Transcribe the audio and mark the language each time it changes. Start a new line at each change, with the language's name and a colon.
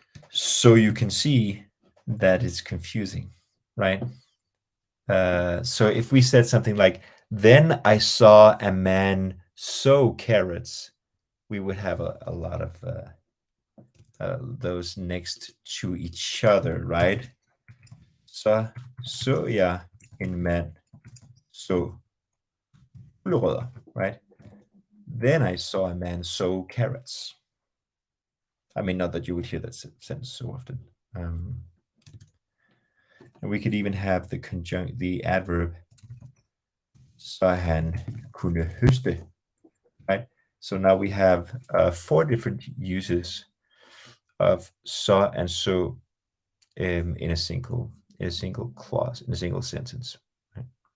English: So you can see that it's confusing, right? So if we said something like, then I saw a man sow carrots, we would have a lot of those next to each other, right?
Danish: Så jeg en mand så blodrødder,
English: right? Then I saw a man sow carrots. I mean, not that you would hear that sentence so often. And we could even have the adverb
Danish: så han kunne høste,
English: right? So now we have 4 different uses of saw and so in a single clause, in a single sentence. Right?